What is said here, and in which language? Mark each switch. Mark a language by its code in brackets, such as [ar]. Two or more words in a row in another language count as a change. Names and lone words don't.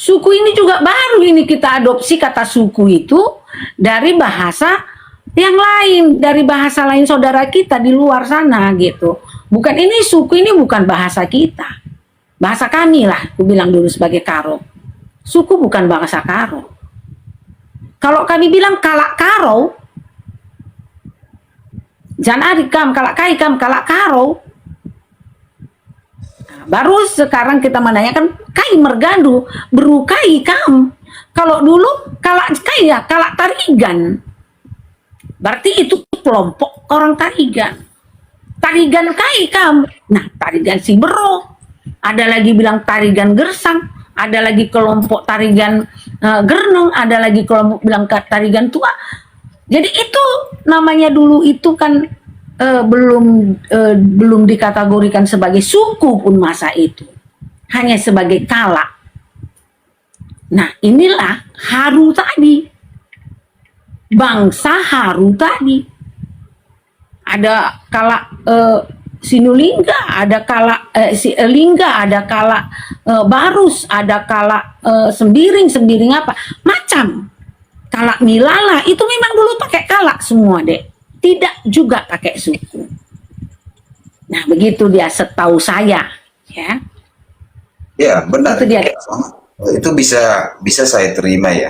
[id] Suku ini juga baru ini kita adopsi kata suku itu dari bahasa yang lain, dari bahasa lain saudara kita di luar sana gitu. Bukan ini suku ini bukan bahasa kita. Bahasa kami lah, aku bilang dulu sebagai Karo. Suku bukan bahasa Karo. Kalau kami bilang kalak Karo, jangan adikam, [btx] kalak kai kam, [id] kalak Karo. Baru sekarang kita menanyakan [btx] kai mergadu berukai kam. [id] Kalau dulu kalak kai ya kalak Tarigan. Berarti itu kelompok orang Tarigan. Tarigan [btx] kai kam. [id] Nah, Tarigan Sibero. Ada lagi bilang Tarigan Gersang. Ada lagi kelompok Tarigan Gernong. Ada lagi kelompok bilang Tarigan Tua. Jadi itu namanya dulu itu kan belum dikategorikan sebagai suku pun masa itu, hanya sebagai kalak. Nah, inilah Haru tadi, bangsa Haru tadi. Ada kalak Sinulingga, ada kalak Lingga, ada kalak Barus, ada kalak Sembiring apa macam. Kalak Nilala itu memang dulu pakai kalak semua deh. Tidak juga pakai suku. Nah, begitu dia setahu saya, ya. Ya, benar. Itu dia. Itu bisa saya terima ya.